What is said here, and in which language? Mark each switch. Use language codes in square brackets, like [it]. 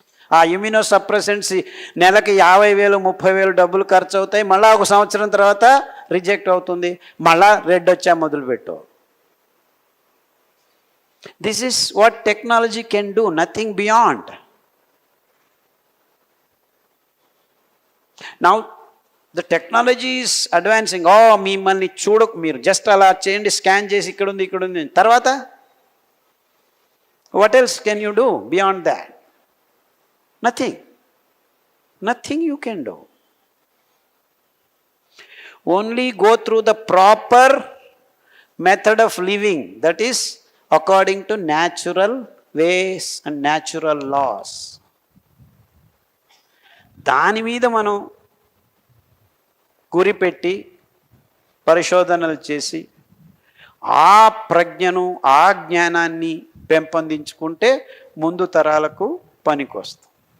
[te] ఆ immuno suppressants నెలకి 50,000 30,000 డబ్బులు ఖర్చు అవుతాయి. మళ్ళీ 1 సంవత్సరం తర్వాత రిజెక్ట్ అవుతుంది, మళ్ళా రెడ్ వచ్చా మొదలుపెట్టు. [en] This is what technology can do, nothing beyond. Now the technology is advancing. [te] మిమ్మల్ని మీరు జస్ట్ అలా చేయండి, స్కాన్ చేసి ఇక్కడ ఉంది తర్వాత [en] what else can you do beyond that? Nothing you can do. Only go through the proper method of living, that is according to natural ways and natural laws. [te] దాని మీద మనం గురిపెట్టి పరిశోధనలు చేసి ఆ ప్రజ్ఞను ఆ జ్ఞానాన్ని పెంపొందించుకుంటే ముందు తరాలకు పనికొస్తాం.